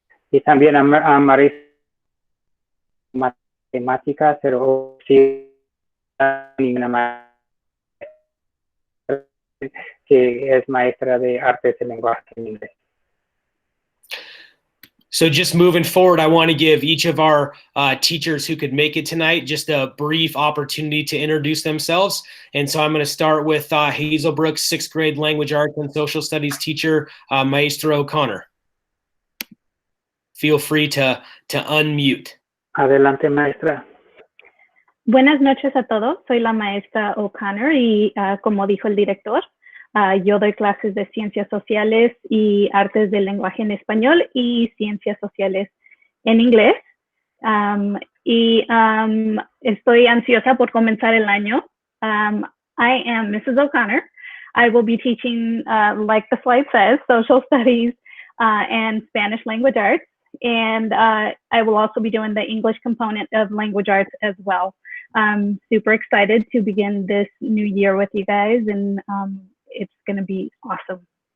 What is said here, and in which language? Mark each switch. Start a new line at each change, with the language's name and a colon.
Spanish: Y también a Marisa matemáticas, pero sí una maestra que es maestra de artes del lenguaje en inglés.
English: So just moving forward, I want to give each of our teachers who could make it tonight just a brief opportunity to introduce themselves. And so I'm going to start with Hazelbrook's 6th grade language arts and social studies teacher, Maestra O'Connor. Feel free to unmute.
Spanish: Adelante, maestra. Buenas noches a todos. Soy la maestra O'Connor y como dijo el director, yo doy clases de ciencias sociales y artes del lenguaje en español y ciencias sociales en inglés. Estoy ansiosa por comenzar el año.
English: I am Mrs. O'Connor. I will be teaching, like the slide says, social studies and Spanish language arts. And I will also be doing the English component of language arts as well. I'm super excited to begin this new year with you guys, and it's going to be awesome.